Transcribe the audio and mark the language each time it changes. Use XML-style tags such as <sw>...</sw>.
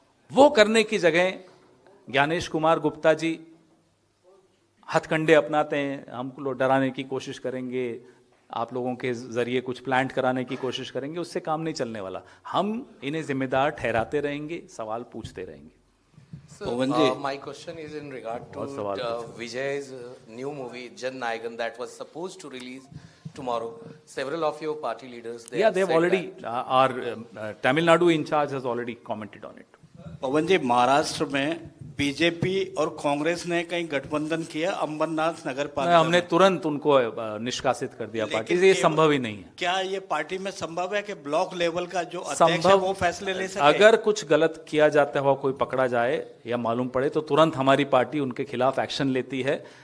<hi>वो करने की जगह ज्ञानेश कुमार गुप्ता जी हथकंडे अपनाते हैं, हमको डराने की कोशिश करेंगे, आप लोगों के जरिए कुछ प्लांट कराने की कोशिश करेंगे, उससे काम नहीं चलने वाला. हम इन्हें जिम्मेदार ठहराते रहेंगे, सवाल पूछते रहेंगे.</hi> <en>So, my question is in regard to Vijay's new movie Jan Nayagan that was supposed to release tomorrow. Several of your party leaders, they've already our Tamil Nadu in charge has already commented on it.</en> <hi>पवन जी, महाराष्ट्र में BJP और कांग्रेस ने कहीं गठबंधन किया अम्बरनाथ नगर पालिका, हमने तुरंत उनको निष्कासित कर दिया पार्टी से. ये संभव ही नहीं है. क्या ये पार्टी में संभव है कि ब्लॉक लेवल का जो अध्यक्ष है वो फैसले ले सके? अगर कुछ गलत किया जाता हुआ कोई पकड़ा जाए या मालूम पड़े तो तुरंत हमारी पार्टी उनके खिलाफ एक्शन लेती है.</hi>